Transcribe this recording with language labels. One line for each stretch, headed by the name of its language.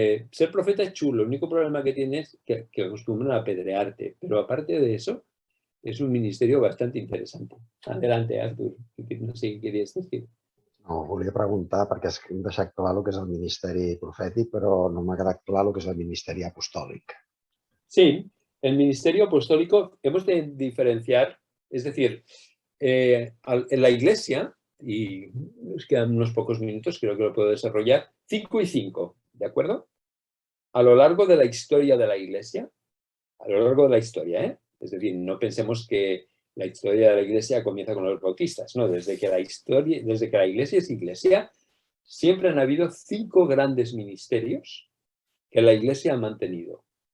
Spanish: ser profeta es chulo, el único problema que tienes es que acostumbran a apedrearte, pero aparte de eso, es un ministerio bastante interesante. Adelante, Artur, no sé qué querías decir.
Catalan: No, volia preguntar, perquè hem deixat clar el que és el ministeri profètic, però no m'ha quedat clar el que és el ministeri apostòlic.
Spanish: Sí, el ministerio apostólico hemos de diferenciar, es decir, en la Iglesia, y nos quedan unos pocos minutos, creo que lo puedo desarrollar, 5 y 5, ¿de acuerdo? A lo largo de la historia de la Iglesia, a lo largo de la historia, es decir, no pensemos que la historia de la Iglesia comienza con los bautistas, no, desde que la Iglesia es Iglesia, siempre han habido 5 grandes ministerios que la Iglesia ha mantenido.